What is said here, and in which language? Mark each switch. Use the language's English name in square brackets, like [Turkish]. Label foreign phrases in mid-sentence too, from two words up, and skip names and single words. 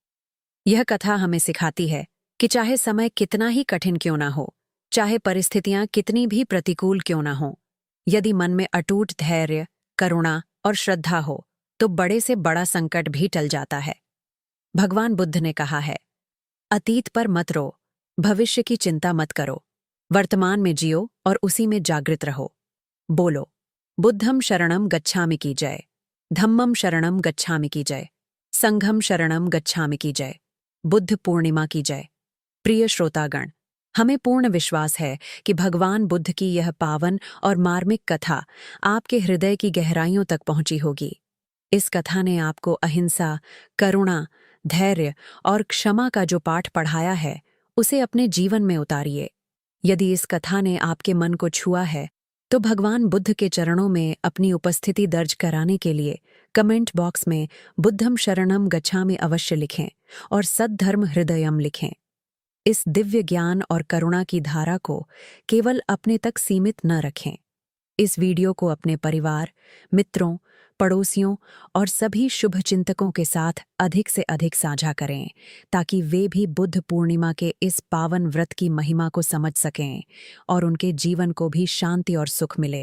[Hindi] यह कथा हमें सिखाती है कि चाहे समय कितना ही कठिन क्यों ना हो, चाहे परिस्थितियां कितनी भी प्रतिकूल क्यों ना हो, यदि मन में अटूट धैर्य, करुणा और श्रद्धा हो तो बड़े से बड़ा संकट भी टल जाता है। भगवान बुद्ध ने कहा है, अतीत पर मत रो, भविष्य की चिंता मत करो, वर्तमान में जियो और उसी में जागृत रहो। बोलो, [Pali] बुद्धम शरणम गच्छामि [Hindi] की जय, [Pali] धम्मम शरणम गच्छामि [Hindi] की जय, [Pali] संघम शरणम गच्छामि [Hindi] की जय, बुद्ध पूर्णिमा की जय। प्रिय श्रोतागण, हमें पूर्ण विश्वास है कि भगवान बुद्ध की यह पावन और मार्मिक कथा आपके हृदय की गहराइयों तक पहुंची होगी। इस कथा ने आपको अहिंसा, करुणा, धैर्य और क्षमा का जो पाठ पढ़ाया है, उसे अपने जीवन में उतारिए। यदि इस कथा ने आपके मन को छुआ है, तो भगवान बुद्ध के चरणों में अपनी उपस्थिति दर्ज कराने के लिए [English] comment box [Hindi] में [Pali] बुद्धम शरणम गच्छामि [Hindi] अवश्य लिखें और सद्धर्म हृदयम लिखें। इस दिव्य ज्ञान और करुणा की धारा को केवल अपने तक सीमित न रखें। इस वीडियो को अपने परिवार, मित्रों, पड़ोसियों और सभी शुभ चिंतकों के साथ अधिक से अधिक साझा करें, ताकि वे भी बुद्ध पूर्णिमा के इस पावन व्रत की महिमा को समझ सकें और उनके जीवन को भी शांति और सुख मिले।